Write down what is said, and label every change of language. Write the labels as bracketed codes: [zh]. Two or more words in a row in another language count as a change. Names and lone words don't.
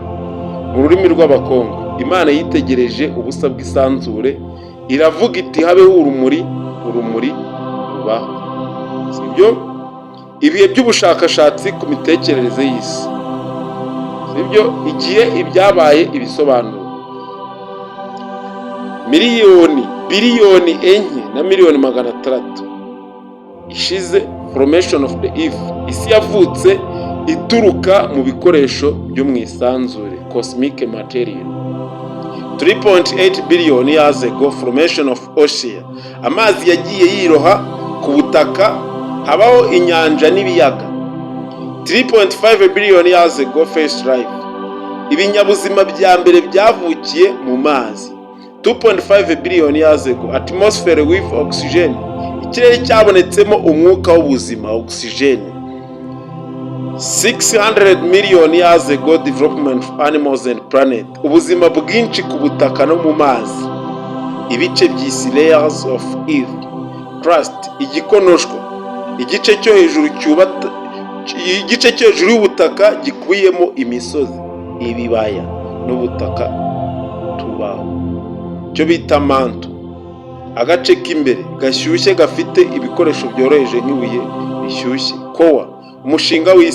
[rw] Mu rurimi rw'abakongo, Imana yitegereje ubusa bw'isanzure, iravuga iti habeho urumuri rubaho, sibyo. Ibihe by'ubushakashatsi ku mitekerereze y'isi, sibyo. Igihe ibyabaye, ibisobanuro. Biliyoni enye na miliyoni 600 ishize, [en] formation of the Earth, [rw] isi yavutse ituruka mu bikoresho byo mu isanzure, [en] cosmic material. 3.8 billion years ago, formation of ocean, [rw] amazi yagiye yiroha ku butaka, habaho inyanja n'ibiyaga. [en] 3.5 billion years ago, first life, [rw] ibinyabuzima bya mbere byavukiye mu mazi. [en] 2.5 billion years ago, atmosphere with oxygen, [rw] ikirere cyabonetsemo umwuka w'ubuzima, oxygen. [en] 600 million years ago, development of animals and planet, [rw] ubuzima bwinshi ku butaka no mu mazi. Ibice by'isi, [en] layers of earth. Crust, [rw] igikonoshwa, igice cyo hejuru y'ubutaka gikubiyemo imisozi, ibibaya n'ubutaka tubaho, cyo bita manto. Agace k'imbere gashyushye gafite ibikoresho byoroheje nk'ibuye bishyushye, core, umushinga w'isi.